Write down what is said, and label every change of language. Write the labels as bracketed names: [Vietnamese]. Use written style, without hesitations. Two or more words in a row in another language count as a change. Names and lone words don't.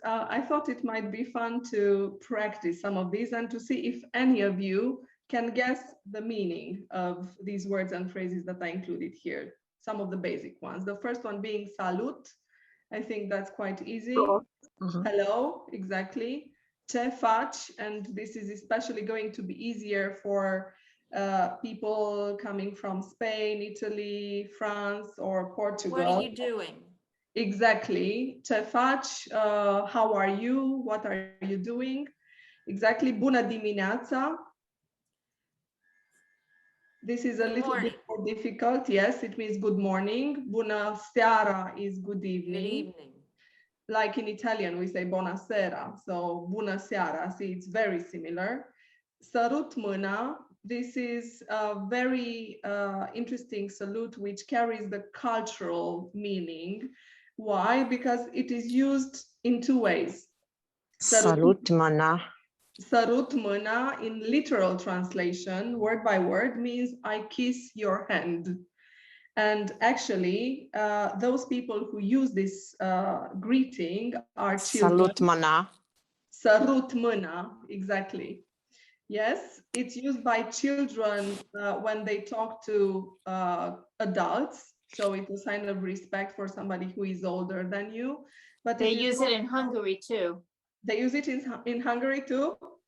[English] I thought it might be fun to practice some of these and to see if any of you can guess the meaning of these words and phrases that I included here, some of the basic ones. The first one being salut. I think that's quite easy. Hello, exactly. [Romanian] Ce faci, [English] and this is especially going to be easier for people coming from Spain, Italy, France, or Portugal. What are you doing? Exactly. [Romanian] Ce faci, [English] how are you? What are you doing? Exactly. [Romanian] Bună dimineața. [English] This is a little bit more difficult. Yes, it means good morning. [Romanian] Bună seara [English] is good evening. Good evening. Like in Italian, we say buonasera. [Romanian] So bună seara. [English] See, it's very similar. [Romanian] Sărut mâna. [English] This is a very interesting salute which carries the cultural meaning. Why? Because it is used in two ways. [Romanian] Salut mâna. Sărut mâna, [English] in literal translation, word by word, means I kiss your hand. And actually, those people who use this greeting are children. [Romanian] Salut mâna. Sărut mâna, [English] exactly. Yes, it's used by children when they talk to adults. So it's a sign of respect for somebody who is older than you. But they use it in Hungary too. They use it in Hungary too?